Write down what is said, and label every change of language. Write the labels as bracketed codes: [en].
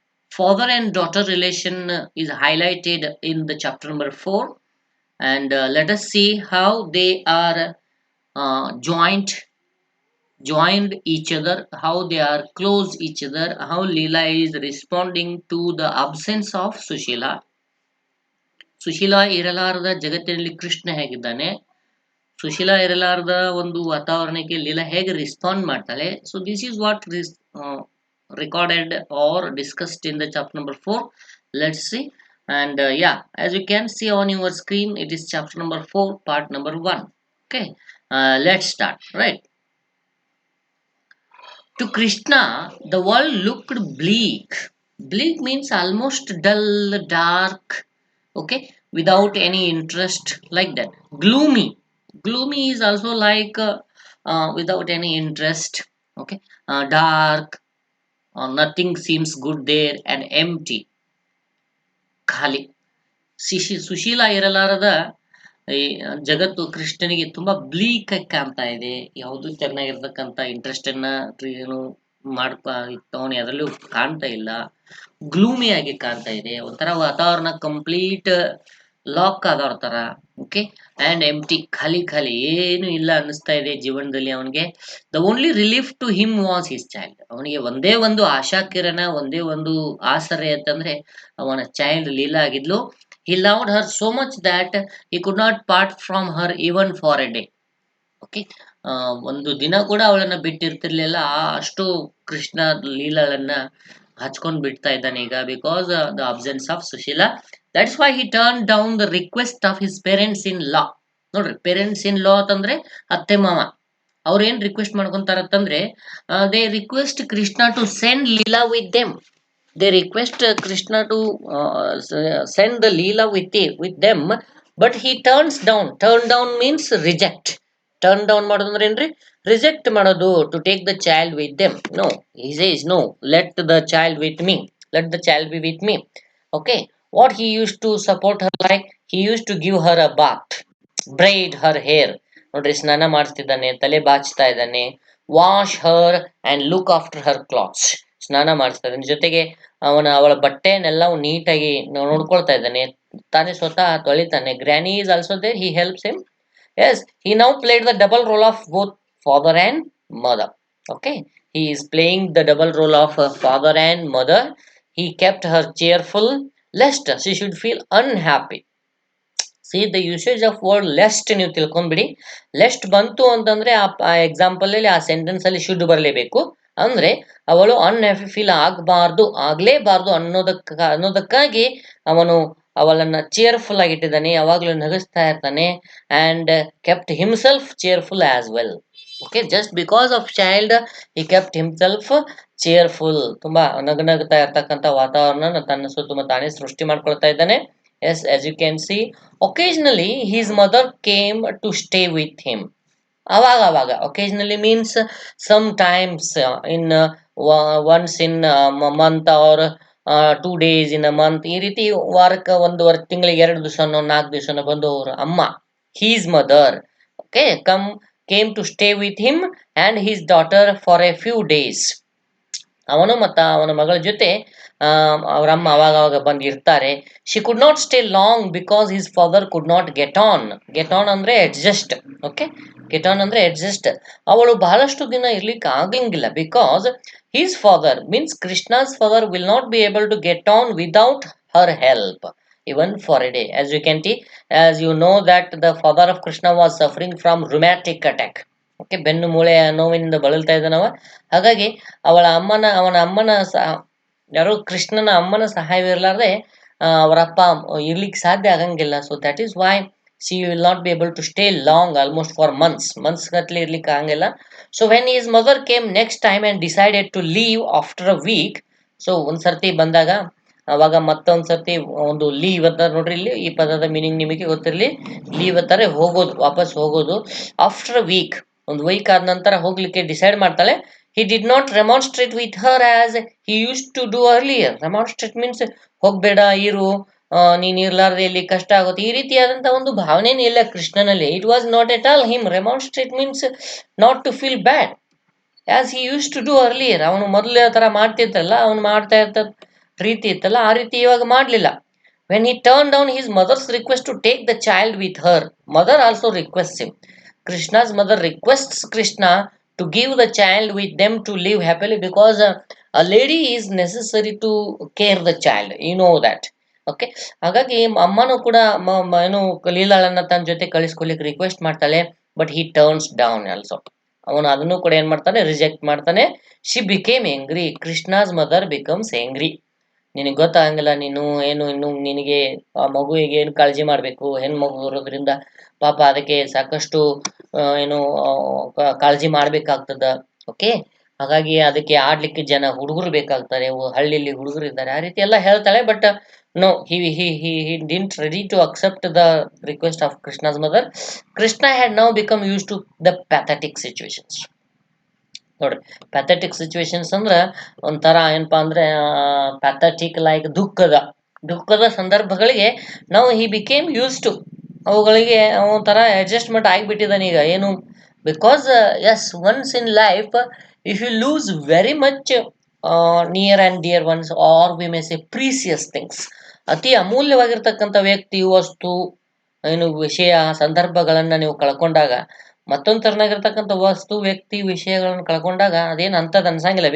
[en] Father and daughter relation is highlighted in the chapter number 4, and let us see how they are joined each other, how they are close each other, how Leela is responding to the absence of Sushila. [kn] Sushila ಇರಲಾರದ ಜಗತ್ತಿನಲ್ಲಿ ಕೃಷ್ಣ ಹೇಗಿದ್ದಾನೆ, ಸುಶೀಲಾ ಇರಲಾರದ ಒಂದು ವಾತಾವರಣಕ್ಕೆ ಲೀಲಾ ಹೇಗೆ respond ಮಾಡ್ತಾಳೆ. [en] So this is what recorded or discussed in the chapter number 4. Let's see. And yeah, as you can see on your screen, it is chapter number 4, part number 1. Okay, let's start. Right. To Krishna, the world looked bleak. Bleak means almost dull, dark, okay, without any interest, like that. Gloomy. Gloomy is also like without any interest, okay. Dark, nothing seems good there, and empty. [kn] ಖಾಲಿ. ಸುಶೀಲ ಇರಲಾರದ ಈ ಜಗತ್ತು ಕೃಷ್ಣನಿಗೆ ತುಂಬಾ bleak ಆಗಿ ಕಾಣ್ತಾ ಇದೆ. ಯಾವುದು ಚೆನ್ನಾಗಿರ್ತಕ್ಕಂಥ interest ಅನ್ನ ಏನು ತವನಿ ಅದರಲ್ಲೂ ಕಾಣ್ತಾ ಇಲ್ಲ. ಗ್ಲೂಮಿ ಆಗಿ ಕಾಣ್ತಾ ಇದೆ. ಒಂಥರ ವಾತಾವರಣ ಕಂಪ್ಲೀಟ್ ಲಾಕ್ ಆದವ್ರ ತರ, ಓಕೆ. ಅಂಡ್ ಎಂಟಿ, ಖಾಲಿ ಖಾಲಿ, ಏನು ಇಲ್ಲ ಅನ್ನಿಸ್ತಾ ಇದೆ ಜೀವನದಲ್ಲಿ ಅವನಿಗೆ. [en] The only relief to him was his child. [kn] ಅವನಿಗೆ ಒಂದೇ ಒಂದು ಆಶಾ ಕಿರಣ, ಒಂದೇ ಒಂದು ಆಸರೆ ಅಂತಂದ್ರೆ ಅವನ child Leela ಆಗಿದ್ಲು. [en] He loved her so much that he could not part from her even for a day. Okay. [kn] ಒಂದು ದಿನ ಕೂಡ ಅವಳನ್ನ ಬಿಟ್ಟಿರ್ತಿರ್ಲಿಲ್ಲ. ಅಷ್ಟು ಕೃಷ್ಣ ಲೀಲಾಳನ್ನ ಹಚ್ಕೊಂಡ್ ಬಿಡ್ತಾ ಇದ್ದಾನೆ ಈಗ, [en] Because the absence of Sushila. That's why he turn down the request of his parents in law. [kn] ನೋಡ್ರಿ, parents ಇನ್ ಲಾ ಅಂತಂದ್ರೆ ಅತ್ತೆ ಮಾವ. ಅವ್ರು ಏನ್ request ಮಾಡ್ಕೊಂತಾರಂತಂದ್ರೆ, [en] They request Krishna to send Leela with them. They request Krishna to send the Leela with them, but he turns down. Turn down means reject. [kn] Turn down ಮಾಡೋದಂದ್ರೆ ಏನ್ರಿ? [en] Reject [kn] ಮಾಡೋದು, [en] to take the child with them. No, he says no. Let the child with me. Let the child be with me. Okay. What he used to support her like? He used to give her a bath, braid her hair. [kn] ನೋಡ್ರಿ, ಸ್ನಾನ ಮಾಡಿಸ್ತಿದ್ದಾನೆ, ತಲೆ ಬಾಚ್ತಾ ಇದ್ದಾನೆ. [en] Wash her and look after her clothes. [kn] ಸ್ನಾನ ಮಾಡಿಸ್ತಾ ಇದ್ದಾನೆ, ಜೊತೆಗೆ ಅವಳ ಬಟ್ಟೆನೆಲ್ಲ ನೀಟಾಗಿ ನೋಡ್ಕೊಳ್ತಾ ಇದ್ದಾನೆ. ತಾನೇ ಸ್ವತಃ ತೊಳಿತಾನೆ. [en] Granny is also there, he helps him. Yes, he now played the double role of both father and mother. Okay, he is playing the double role of father and mother. He kept her cheerful lest she should feel unhappy. See the usage of word lest [kn] ನೀವು ತಿಳ್ಕೊಂಡ್ಬಿಡಿ. Lest ಬಂತು ಅಂತಂದ್ರೆ ಆ example ಅಲ್ಲಿ, ಆ sentence ಅಲ್ಲಿ should ಬರಲೇಬೇಕು. ಅಂದ್ರೆ ಅವಳು ಅನ್ಹ್ಯಾಪಿ ಫೀಲ್ ಆಗಬಾರ್ದು, ಆಗ್ಲೇಬಾರ್ದು ಅನ್ನೋದಕ್ಕಾಗಿ ಅವನು ಅವಳನ್ನ ಚೇರ್ಫುಲ್ ಆಗಿ ಇಟ್ಟಿದ್ದಾನೆ, ಯಾವಾಗ್ಲೂ ನಗಿಸ್ತಾ ಇರ್ತಾನೆ. [en] And kept himself cheerful as well. Okay, just because of child he kept himself cheerful. [kn] ತುಂಬಾ ನಗನಗ್ತಾ ಇರ್ತಕ್ಕಂಥ ವಾತಾವರಣ ತನ್ನ ಸುತ್ತಮುತ್ತ ತಾನೇ ಸೃಷ್ಟಿ ಮಾಡ್ಕೊಳ್ತಾ ಇದ್ದಾನೆ. [en] Yes, as you can see, occasionally his mother came to stay with him. ಅವಾಗ occasionally means sometimes in once in a month or 2 days in a month. [kn] ಈ ರೀತಿ ವಾರಕ್ಕೆ ಒಂದು ತಿಂಗಳಿಗೆ 2 ದಿವಸನೋ 4 ದಿವಸನೋ ಬಂದು ಅವರು ಅಮ್ಮ, [en] his mother, okay, came to stay with him and his daughter for a few days. [kn] ಅವನು ಮತ್ತು ಅವನ ಮಗಳ ಜೊತೆ ಅವ್ರ ಅಮ್ಮ ಅವಾಗ ಅವಾಗ ಬಂದು ಇರ್ತಾರೆ. [en] She could not stay long because his father could not get on ಅಂದರೆ adjust. Okay, get on ಅಂದರೆ adjust. [kn] ಅವಳು ಬಹಳಷ್ಟು ದಿನ ಇರ್ಲಿಕ್ಕೆ ಆಗಂಗಿಲ್ಲ [en] Because his father means Krishna's father will not be able to get on without her help even for a day. As you can see, as you know that the father of Krishna was suffering from rheumatic attack. [kn] Okay, ಬೆನ್ನು ಮೂಳೆ ನೋವಿನಿಂದ ಬಳಲ್ತಾ ಇದ್ದಾನವ. ಹಾಗಾಗಿ ಅವನ ಅಮ್ಮನ ಯಾರು ಕೃಷ್ಣನ ಅಮ್ಮನ ಸಹಾಯವಿರಲಾರ್ದೆ ಅವರಪ್ಪ ಇರ್ಲಿಕ್ಕೆ ಸಾಧ್ಯ ಆಗಂಗಿಲ್ಲ. [en] so that is why she will not be able to stay long, almost for months [kn] ಗಟ್ಟಲೆ ಇರ್ಲಿಕ್ಕೆ ಆಗಂಗಿಲ್ಲ. [en] So when his mother came next time and decided to leave after a week. [kn] So ಒಂದು ಸರ್ತಿ ಬಂದಾಗ ಅವಾಗ ಮತ್ತೊಂದು ಸರ್ತಿ ಒಂದು ಲೀವ್ ಅಂತ ನೋಡ್ರಿ, ಇಲ್ಲಿ ಈ ಪದದ ಮೀನಿಂಗ್ ನಿಮಗೆ ಗೊತ್ತಿರಲಿ. ಲೀವ್ ಅಂತಾರೆ ಹೋಗೋದು, ವಾಪಸ್ ಹೋಗೋದು. ಆಫ್ಟರ್ ಅ ವೀಕ್, ಒಂದು ವೀಕ್ ಆದ ನಂತರ ಹೋಗ್ಲಿಕ್ಕೆ ಡಿಸೈಡ್ ಮಾಡ್ತಾಳೆ. [en] he did not remonstrate with her as he used to do earlier. [kn] remonstrate means ಹೋಗ್ಬೇಡ ಇರು, ನೀನು ಇರ್ಲಾರ್ದೆ ಇಲ್ಲಿ ಕಷ್ಟ ಆಗುತ್ತೆ, ಈ ರೀತಿಯಾದಂಥ ಒಂದು ಭಾವನೆನೇ ಇಲ್ಲ ಕೃಷ್ಣನಲ್ಲಿ. [en] It was not at all him. remonstrate means not to feel bad as he use to do earlier. [kn] ಅವನು ಮೊದಲು ಥರ ಮಾಡ್ತಿದ್ದಲ್ಲ, ಅವನು ಮಾಡ್ತಾ ಇದ್ದ ರೀತಿ ಇತ್ತಲ್ಲ, ಆ ರೀತಿ ಇವಾಗ ಮಾಡಲಿಲ್ಲ. [en] When he turn down his mother's request to take the child with her, mother also request him. Krishna's mother requests Krishna to give the child with them to live happily because a lady is necessary to care the child. You know that. [kn] Okay, ಹಾಗಾಗಿ ಅಮ್ಮನೂ ಕೂಡ ಏನು ಲೀಲಾಳನ್ನ ತನ್ನ ಜೊತೆ ಕಳಿಸ್ಕೊಲಿಕ್ಕೆ request ಮಾಡ್ತಾಳೆ. [en] But he turns down also. [kn] ಅವನು ಅದನ್ನು ಕೂಡ ಏನು ಮಾಡ್ತಾನೆ, ರಿಜೆಕ್ಟ್ ಮಾಡ್ತಾನೆ. [en] She became angry. Krishna's mother becomes angry. [kn] ನಿನಗೆ ಗೊತ್ತಾಗಂಗಿಲ್ಲ, ನೀನು ಏನು ಇನ್ನು ನಿನಗೆ ಆ ಮಗುವಿಗೆ ಏನು ಕಾಳಜಿ ಮಾಡಬೇಕು, ಹೆಣ್ಣು ಮಗು ಇರೋದ್ರಿಂದ ಪಾಪ ಅದಕ್ಕೆ ಸಾಕಷ್ಟು ಏನು ಕಾಳಜಿ ಮಾಡಬೇಕಾಗ್ತದ. ಓಕೆ, ಹಾಗಾಗಿ ಅದಕ್ಕೆ ಆಡ್ಲಿಕ್ಕೆ ಜನ ಹುಡುಗರು ಬೇಕಾಗ್ತಾರೆ, ಹಳ್ಳಿಲಿ ಹುಡುಗರು ಇದ್ದಾರೆ, ಆ ರೀತಿ ಎಲ್ಲ ಹೇಳ್ತಾಳೆ. [en] But no, he didn't ready to accept the request of Krishna's mother. Krishna had now become used to the pathetic situations. [kn] ನೋಡ್ರಿ, ಪ್ಯಾಥೆಟಿಕ್ ಸಿಚುವೇಶನ್ಸ್ ಅಂದ್ರೆ ಒಂಥರ ಏನಪ್ಪಾ ಅಂದ್ರೆ ಪ್ಯಾಥೆಟಿಕ್ ಲೈಕ್ ದುಃಖದ ಸಂದರ್ಭಗಳಿಗೆ ನಾವು [en] he became use to, [kn] ಅವುಗಳಿಗೆ ಒಂಥರ ಅಡ್ಜಸ್ಟ್ಮೆಂಟ್ ಆಗಿಬಿಟ್ಟಿದ್ದಾನೆ ಈಗ. ಏನು, [en] because yes, once in life if you lose very much near and dear ones or we may say precious things, [kn] ಅತಿ ಅಮೂಲ್ಯವಾಗಿರ್ತಕ್ಕಂಥ ವ್ಯಕ್ತಿ, ವಸ್ತು, ಏನು ವಿಷಯ, ಸಂದರ್ಭಗಳನ್ನು ನೀವು ಕಳ್ಕೊಂಡಾಗ, ಮತ್ತೊಂದು ತರನಾಗಿರ್ತಕ್ಕಂಥ ವಸ್ತು, ವ್ಯಕ್ತಿ, ವಿಷಯಗಳನ್ನು ಕಳ್ಕೊಂಡಾಗ ಅದೇನು ಅಂಥದ್ದು ಅನ್ಸಂಗಿಲ್ಲ.